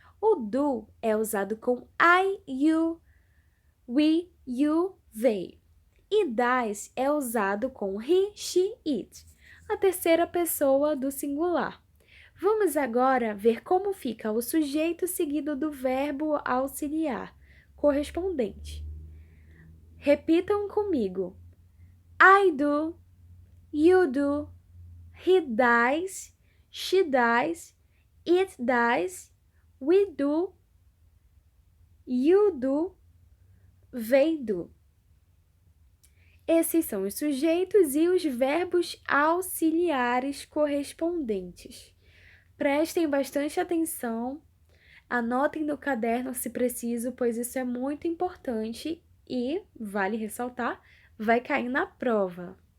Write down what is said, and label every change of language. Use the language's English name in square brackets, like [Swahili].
[Portuguese] O do é usado com I, you, we, you, they. E das é usado com he, she, it, a terceira pessoa do singular. Vamos agora ver como fica o sujeito seguido do verbo auxiliar correspondente. Repitam comigo. [English] I do, you do, he does, she does, it does, we do, you do, they do. [Portuguese] Esses são os sujeitos e os verbos auxiliares correspondentes. Prestem bastante atenção, anotem no caderno se preciso, pois isso é muito importante e, vale ressaltar, vai cair na prova.